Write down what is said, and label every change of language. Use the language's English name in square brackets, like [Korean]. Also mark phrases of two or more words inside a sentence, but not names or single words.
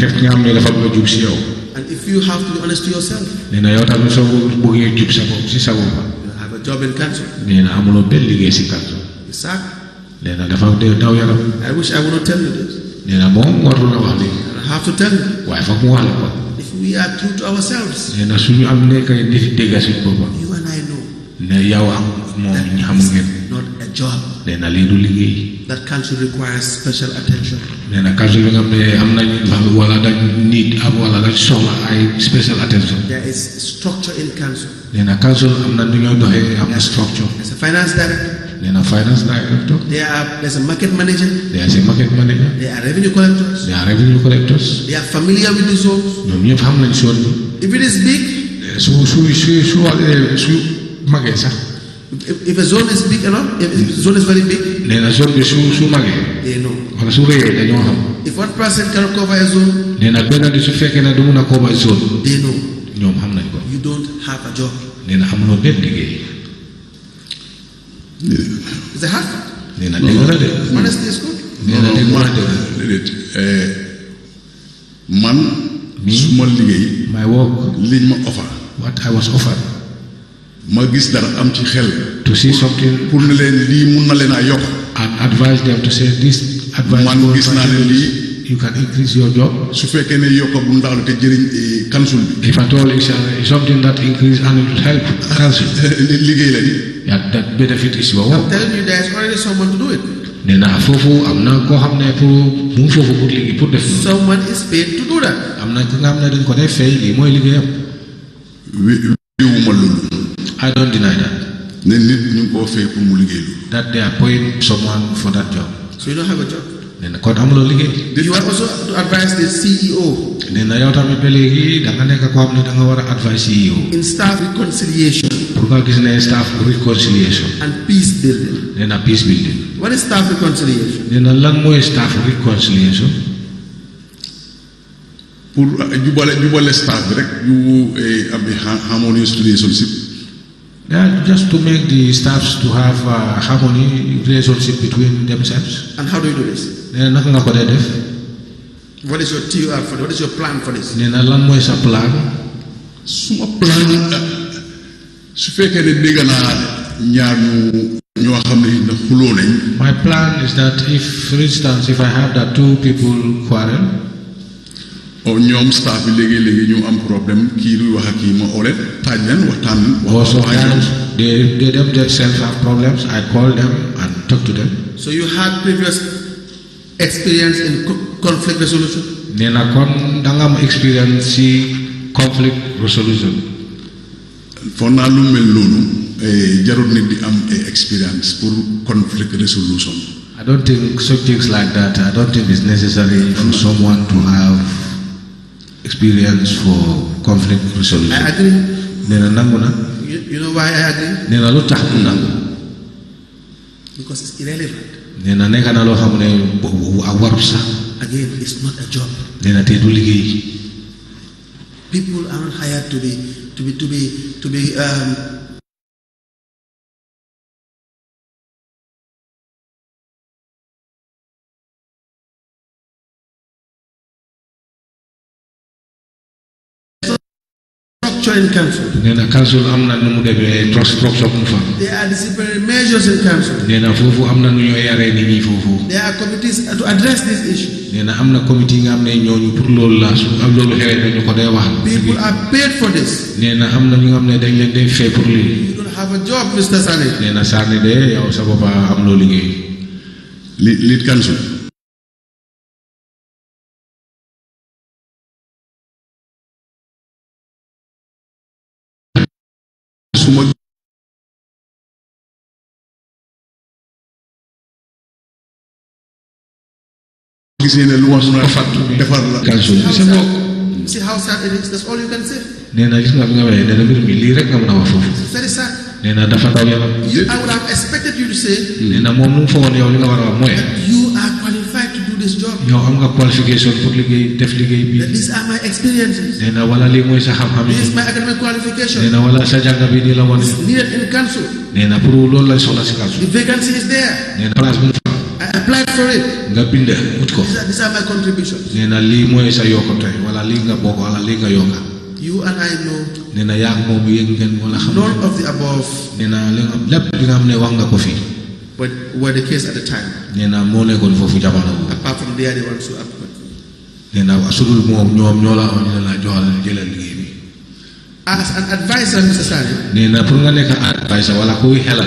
[English] if you have to be honest to yourself, you have a job in council. I wish I would not tell you this. I have to tell you. [Wolof] waaye foog mu wax la ko. [English] If we are true to ourselves, [Wolof] nee na suñu am nekk di dégga suñu boppam. [English] you and I know [Wolof] ne yow am moom ñu xam ngeen. [English] not a job. [Wolof] nee na lii du liggéey. [English] That council requires special attention. [Wolof] nee na council bi nga xam ne am nañ wala dañ need am wala dañ soxla ay [English] special attention. There is structure in council. [Wolof] nee na council am na nu ñoo doxee am na structure. [English] There's a finance director. [Wolof] nee na [English] finance director. There's a market manager. there is a market manager. There are revenue collectors. there are revenue collectors. They are familiar with the zones. [Wolof] ñoom ñëpp xam nañ zone bi. [English] If it is big, [Wolof] su magee sax. [English] if a zone is big enough, if a zone is very big, [Wolof] nee na zone bi su magee. [English] they know. [Wolof] wala su rëyee dañoo xam. [English] If one person cannot cover a zone, [Wolof] nee na benn bi su fekkee ne du mun a cover zone. [English] they know. [Wolof] ñoom xam nañ ko. [English] You don't have a job. [Wolof] nee na amuloo benn liggéey. [English] It's a hard fact. [Wolof] nee na dégg la de. [English] Honesty is good. [Wolof] nee na dégg la de. man. su ma liggéey. [English] my work. [Wolof] liñ ma offer. [English] what I was offered. [Wolof] ma gis dara am ci xel. [English] to see something. [Wolof] pour ne leen lii mun na leen a yokk. [English] and advise them to say this. advice [Wolof] man gis naa ne lii. [English] you can increase your job. [Wolof] su fekkee ne yokk bu ndaw la te jëriñ council bi. [English] if at all it's something that increase and it will help council. [Wolof] liggéey la di. [English] yeah, that benefit is your work. I'm telling you, there is already someone to do it. [Wolof] nee na foofu am na koo xam ne pour mu ngi foofu pour liggéey pour def. [English] Someone is paid to do that. [Wolof] am na ki nga xam ne dañ ko def fay lii mooy liggéeyam. wéewuma loolu. [English] I don't deny that. [Wolof] ne nit ñu ngi koo fay pour mu liggéey loolu. [English] that they are paying someone for that job. So you don't have a job. [Wolof] nee na kon amuloo liggéey. [English] You are also to advise the CEO. [Wolof] nee na yow tamit ba léegi da nga nekk koo xam ne da nga war a advise CEO. [English] In staff reconciliation. [Wolof] pour nga gis ne [English] staff reconciliation. And peace building. [Wolof] nee na [English] peace building. What is staff reconciliation? [Wolof] nee na lan mooy [English] staff reconciliation. [Wolof] pour jubale staff bi rek yu am [English] harmonious relationship. Yeah, just to make the staffs to have harmony relationship between themselves. And how do you do this? [Wolof] nee na naka nga ko dee def. [English] What is your TUR for this? What is your plan for this? [Wolof] nee na lan mooy sa plan. suma plan su fekkee ne dégg naa ñaar ñoo xam ne na xuloo nañ. [English] my plan is that if, for instance, if I have that two people quarrel. [Wolof] ñoom staff bi léegi ñu am problème kii luy wax ak kii ma oo leen taaj leen waxtaan. [English] also they themselves have problems. I call them and talk to them. So you had previous experience in conflict resolution? [Wolof] nee na kon da nga am experience ci [English] conflict resolution. [Wolof] foog naa lu mel noonu jarul nit di am experience pour [English] conflict resolution. I don't think such things like that. I don't think it's necessary for someone to have experience for conflict resolution. I agree. [Wolof] nee na nangu na. [English] You know why I agree? [Wolof] nee na lu tax mu nangu. [English] Because it's irrelevant. [Wolof] nee na nekk na loo xam ne warut sax. [English] Again, it's not a job. [Wolof] nee na te du liggéey. [English] People are not hired to be structure in council. [Wolof] nee na council am na nu mu demee structure mu fa. [English] There are disciplinary measures in council. [Wolof] nee na foofu am na nu ñoo yaree nit ñi foofu. [English] There are committees to address these issues. [Wolof] nee na am na comité yi nga xam ne ñooñu pour loolu la su am loolu xewee dañu ko dee wax. [English] People are paid for this. [Wolof] nee na am na ñu nga xam ne dañ leen dee fay pour lii. [English] You don't have a job, Mr. Sane. [Wolof] nee na Sane de yow sa bopp am loo liggéey. [English] lead council. [Wolof] suma gisee ne lu ma suna defar la. council bi sa bopp. [English] See how sad it is. That's all you can say. [Wolof] nee na gis nga bi nga waxee nee na mbir mi lii rek nga mën a wax foofu. [English] It's very sad. [Wolof] nee na dafa daw yaram. [English] I would have expected you to say. [Wolof] nee na moom lu mu foogoon yow li nga war a wax mooy. [English] You are qualified to do this job. [Wolof] yow am nga qualification pour liggéey def liggéey bi. [English] These are my experiences. [Wolof] nee na wala lii mooy sa xam-xam yi. [English] This is my academic qualification. [Wolof] nee na wala sa jàng bi nii la wane. [English] It's needed in council. [Wolof] nee na pour loolu lañ soxla si council. [English] The vacancy is there. [Wolof] nee na place bu [English] I applied for it. [Wolof] nga bind ut ko. [English] These are my contributions. [Wolof] nee na lii mooy sa yokkute wala lii nga bokk wala lii nga yokka. [English] You and I know [Wolof] nee na yaa moom yëg ngeen wala xam. [English] none of the above [Wolof] nee na lépp li nga xam ne wax nga ko fii. [English] were the case at the time. [Wolof] nee na moo nekkoon foofu jamono boobu. [English] Apart from they are the ones who apply. [Wolof] nee na sudul moom ñoom ñoo la wax ñu ne la joxal jëlal liggéey bi. [English] As an advisor, Mr. Sane, [Wolof] nee na pour nga nekk advisor wala kuy xelal.